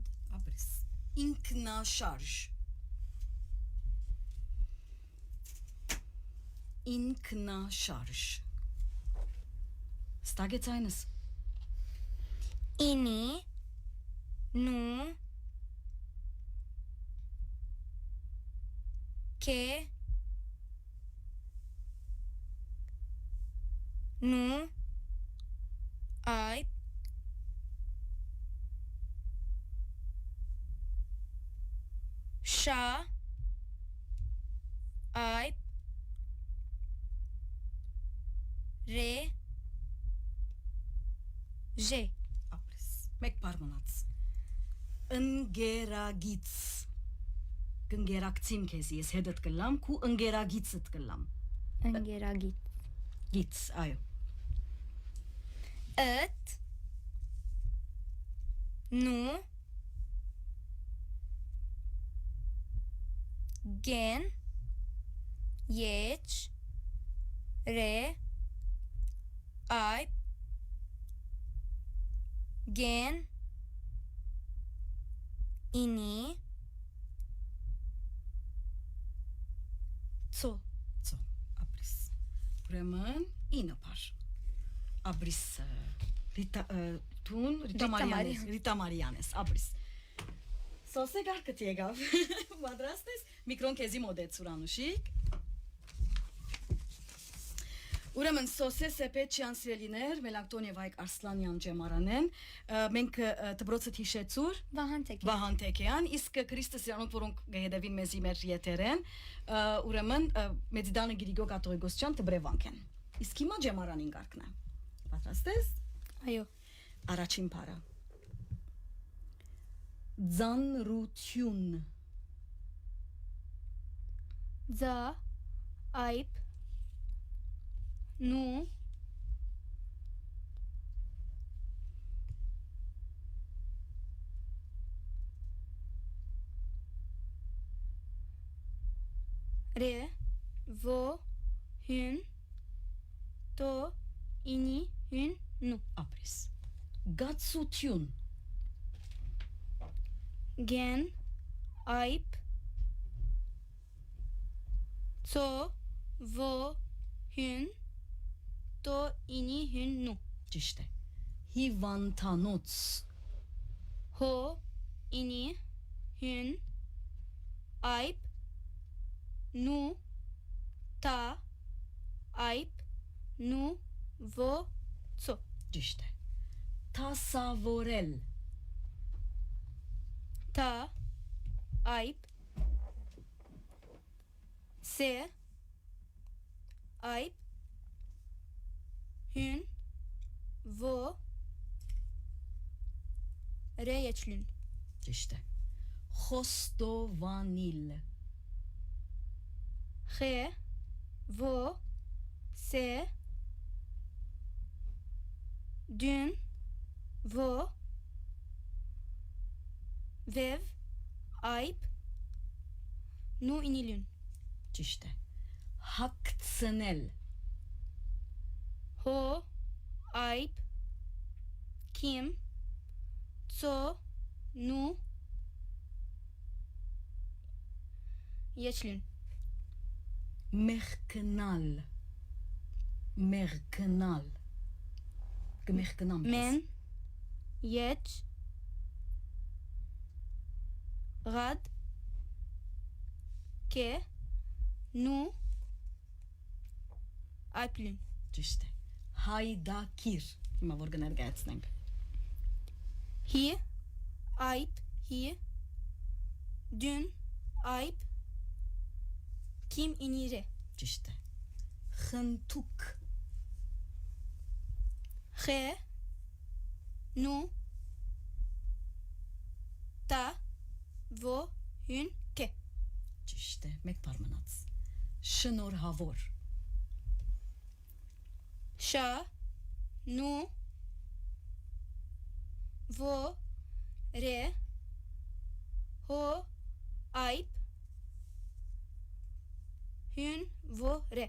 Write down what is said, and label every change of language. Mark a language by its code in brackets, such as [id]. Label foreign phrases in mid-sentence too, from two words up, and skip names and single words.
[hy] Ապրես։ Ինքնաշարժ։ Ինքնաշարժ։ Ստագեց այնս։ Ini. Nu. Que. Nu. Ayb. Şa. Ayb. Re. J. Ապրես։ Մեկ բառ մնաց։ Ընկերագից։ Կընկերակցիմ քեզ ես հետդ կլամ, քու ընկերագիցդ կլամ։ Ընկերագիծ. Գից, այո։ It. Nu. Gen. Yeç. Re. Ayb. Gen. Ini. Ցո, ցո, ապրես։ Ուրեմն 9 բառ։ Ապրես Ռիտա Մարիանես, ապրես։ Սոսե գարկդ եկավ։ Պատրաստ ես։ Միկրոն քեզի մոդեց Ուրանուշիկ։ Ուրեմն Սոսե Սեպեչյան սիրելիներ, Մելանքտոն եւ Այկ Արսլանյան ջեմարանեն, մենք դբրոցը հիշեցուր Վահան Թեքեյան, իսկ Քրիստոս Յանոք որոնք գեհդեվին մեզի մեր եթերեն, ուրեմն Մեծիդանը Գրիգո Կաթողիկոսյան դբրևանքեն։ Իսկ հիմա ջեմարանին գարկն է։ Պատրաստ ես։ Այո։ Առաջին բառը։ Ձանրություն։ Za. Ayb. Nu. Re. Vo. Hün. To. Ini. Hün. Nu. Ապրես։ Գացություն։ Gen. Ayb. To. Vo. Hün. To. Ini. Hün. Nu. Ճիշտ է։ Հիվանդանոց։ Ho. Ini. Hün. Ayb. Nu. Ta. Ayb. Nu. Vo. Tso. Ճիշտ է։ Թասավորել։ Ta. Ayb. Se. Ayb. Hün. Vo. Re yeçlün. Ճիշտ է։ Խոստովանիլ։ Xe. Vo. Se. Dün. Vo. Vev. Ayb. Nu inilün. Ճիշտ է։ Հակցնել։ Ho. Ayb. Kim. Tso. Nu. Yeçlün. Մեղքնալ։ Մեղքնալ։ Կմեղքնամ քեզ։ Men. Yeç. Rad. Ke. Nu. Ayplün. Ճիշտ է։ Հայդակիր։ Հիմա որ կներկայացնենք։ Hi. Ayb. Hi. Dün. Ayb. Kim inire. Ճիշտ է։ Խնթուկ։ Xe. Nu. Ta. Vo. Hün. Ke. Ճիշտ է։ Մեկ բառ մնաց։ Շնորհավոր։ Şa. Nu. vo re ho ayp hün vo re